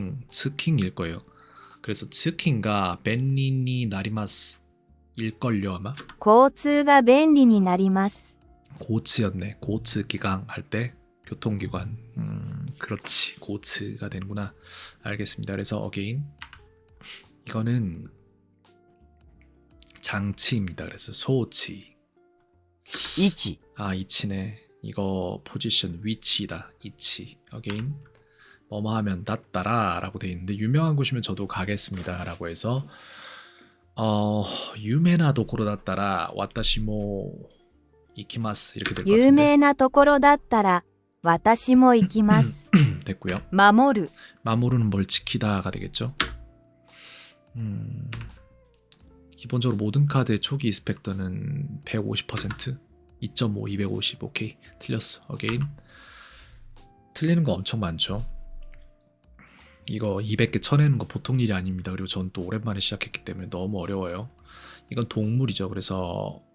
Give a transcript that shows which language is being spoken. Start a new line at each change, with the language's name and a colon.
Korean: 츠킹일 거예요. 그래서
Japanese: 츠킹가 벤리니 나리마스
Korean: 일걸요 아마?
Japanese: 交通が便利になります。
Korean: 고츠였네. 고츠 기강 할 때 교통기관. 그렇지. 고츠가 되는구나. 알겠습니다. 그래서 어게인 이거는 장치입니다. 그래서 소치.
Japanese: 位置
Korean: 이치네. 이거 포지션 위치다. 이치. 어게인 뭐뭐 하면 낫따라 라고 돼 있는데 유명한 곳이면 저도 가겠습니다 라고 해서
Japanese: 유메나 도코로 낫따라 와타시모 이키마스
Korean: 이렇게 될 것
Japanese: 有
Korean: 같은데
Japanese: 名なところだったら、私も行きます。
Korean: 됐고요.
Japanese: 守る
Korean: 마모르는 뭘 지키다가 되겠죠. 기본적으로 모든 카드의 초기 이스펙터는 150%, 2.5, 250 오케이 틀렸어. 어게인 틀리는 거 엄청 많죠. 이거 200개 쳐내는 거 보통 일이 아닙니다. 그리고 전 또 오랜만에 시작했기 때문에 너무 어려워요. 이건 동물이죠. 그래서